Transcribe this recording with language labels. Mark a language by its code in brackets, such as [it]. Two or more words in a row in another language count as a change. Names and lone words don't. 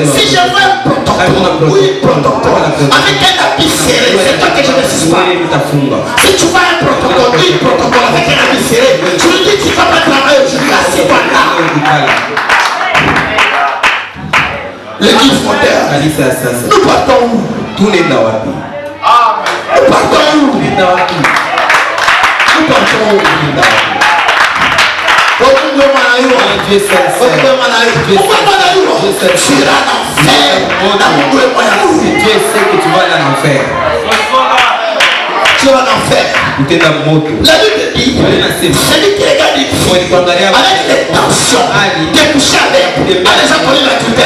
[fr] Si je vois un protocole, oui, protocole, avec un habit serré, c'est toi que je ne suis pas. Si tu vois un protocole, oui, protocole, avec un habit serré, tu me dis tu ne vas pas travailler aujourd'hui, assieds-toi là. L'église moderne, nous partons [sw] tunaenda wapi? [fr] Nous partons où? [sw] Tunaenda wapi? [fr] Nous partons où? [sw] Tunaenda wapi? [fr] Pourquoi Dieu seul sait. tu iras en enfer? Dieu sait que tu vas aller en enfer. Tu vas en enfer. [sw] Utaenda moto. [fr] La Bible dit, celui qui regarde une fille avec l'intention de coucher avec, a déjà connu la tutelle.